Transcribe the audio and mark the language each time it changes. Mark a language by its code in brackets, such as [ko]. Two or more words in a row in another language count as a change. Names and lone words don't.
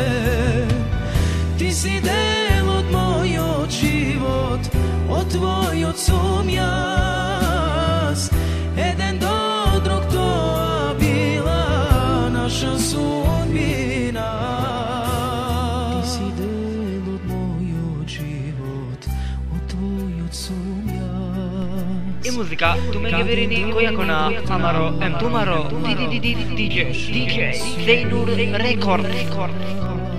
[mk] Ти си дел од мој од живот, од твој од сум јаз. Еден до друг то била наша судбина. Ти си дел од мој од живот, од твој од сум јаз. [rom] E musica, tu me che verini koyakona amaro em tumaro DJ Zainur Record.